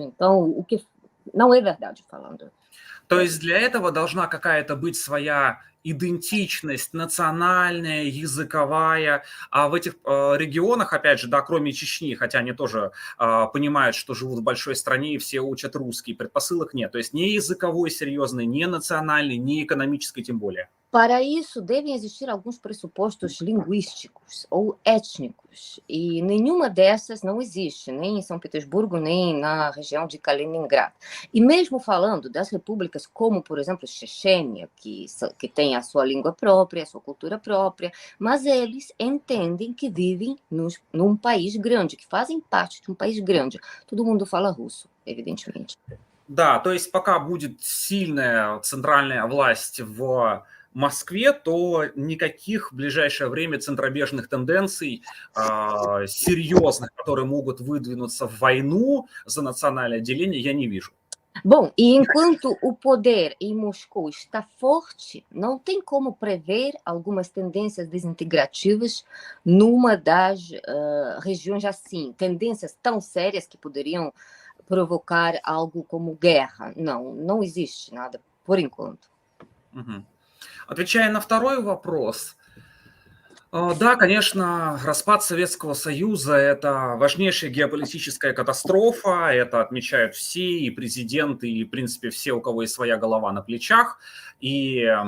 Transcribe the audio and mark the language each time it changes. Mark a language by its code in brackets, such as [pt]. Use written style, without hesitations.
[pt] Então, o que não é verdade falando. [ru] То есть для этого должна какая-то быть своя идентичность национальная, языковая, а в этих регионах, опять же, да, кроме Чечни, хотя они тоже понимают, что живут в большой стране и все учат русский, предпосылок нет. То есть ни языковой серьезной, ни национальной, ни экономической тем более. [pt] Para isso, devem existir alguns pressupostos linguísticos ou étnicos, e nenhuma dessas não existe, nem em São Petersburgo, nem na região de Kaliningrad. E mesmo falando das repúblicas como, por exemplo, Chechênia, que tem a sua língua própria, a sua cultura própria, mas eles entendem que vivem num país grande, que fazem parte de um país grande. Todo mundo fala russo, evidentemente. [ru] Да, то есть пока будет сильная центральная власть в Москве, то никаких в ближайшее время центробежных тенденций серьезных, которые могут выдвинуться в войну за национальное отделение, я не вижу. [pt] Bom, e enquanto o poder em Moscou está forte, não tem como prever algumas tendências desintegrativas numa das regiões assim, tendências tão sérias que poderiam provocar algo como guerra. Não existe nada, por enquanto. Угу. [ru] Отвечая на второй вопрос, да, конечно, распад Советского Союза – это важнейшая геополитическая катастрофа, это отмечают все, и президенты, и, в принципе, все, у кого есть своя голова на плечах. И